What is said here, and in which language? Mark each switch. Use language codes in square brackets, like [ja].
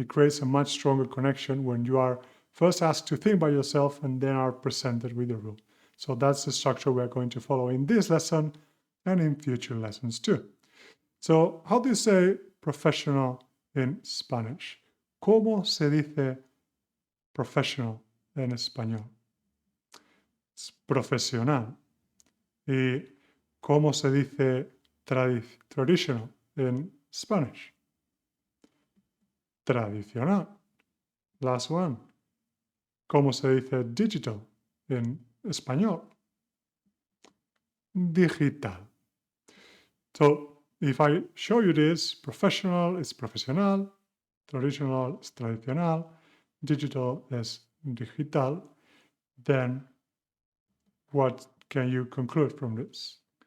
[en] It creates a much stronger connection when you are first asked to think by yourself and then are presented with the rule. So that's the structure we're going to follow in this lesson and in future lessons too. So how do you say professional in Spanish? [es] ¿Cómo se dice professional en español? Es profesional. ¿Y cómo se dice traditional en Spanish? Tradicional. [en] Last one. [es] ¿Cómo se dice digital en español? Digital. [en] So if I show you this, professional is profesional, traditional is tradicional, digital is digital, then what can you conclude from this?